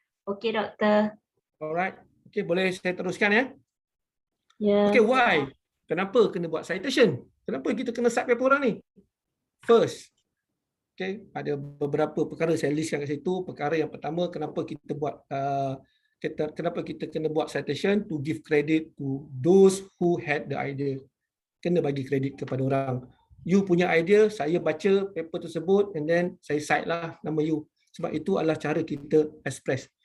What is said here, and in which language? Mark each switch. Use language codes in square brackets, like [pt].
[ms] Okey, Doktor. Alright. Okey, boleh saya teruskan ya? Ya. Okey, why? kenapa kena buat citation? Kenapa kita kena cite paper orang ni? First, okay, ada beberapa perkara saya listkan kat situ. Perkara yang pertama, kenapa kita buat kenapa kita kena buat citation? [en] To give credit to those who had the idea. [ms] Kena bagi kredit kepada orang. You punya idea, saya baca paper tersebut and then saya cite lah nama you. Sebab itu adalah cara kita express.